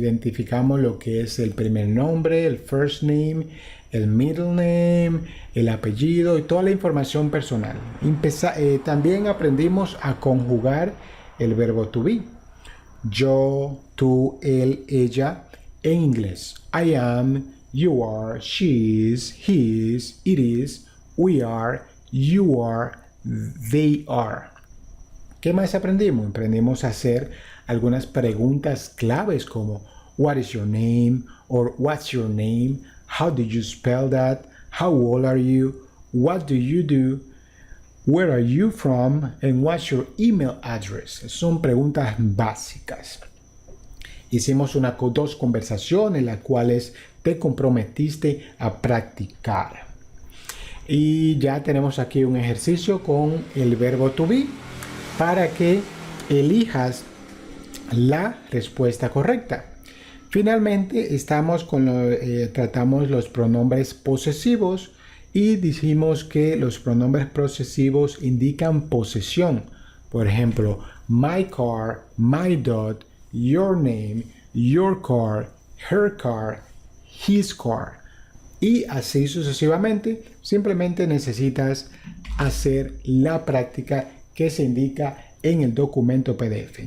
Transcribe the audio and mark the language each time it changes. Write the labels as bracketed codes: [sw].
[es] Identificamos lo que es el primer nombre, el first name, el middle name, el apellido y toda la información personal. También aprendimos a conjugar el verbo to be. Yo, tú, él, ella en inglés. [en] I am, you are, she is, he is, it is, we are, you are, they are. [es] ¿Qué más aprendimos? Aprendimos a hacer algunas preguntas claves como [en] what is your name? Or what's your name? How do you spell that? How old are you? What do you do? Where are you from? And what's your email address? [es] Son preguntas básicas. Hicimos dos conversaciones en las cuales te comprometiste a practicar. Y ya tenemos aquí un ejercicio con el verbo to be para que elijas la respuesta correcta. Finalmente tratamos los pronombres posesivos y dijimos que los pronombres posesivos indican posesión. Por ejemplo, [en] my car, my dog, your name, your car, her car, his car. [es] Y así sucesivamente. Simplemente necesitas hacer la práctica que se indica en el documento PDF.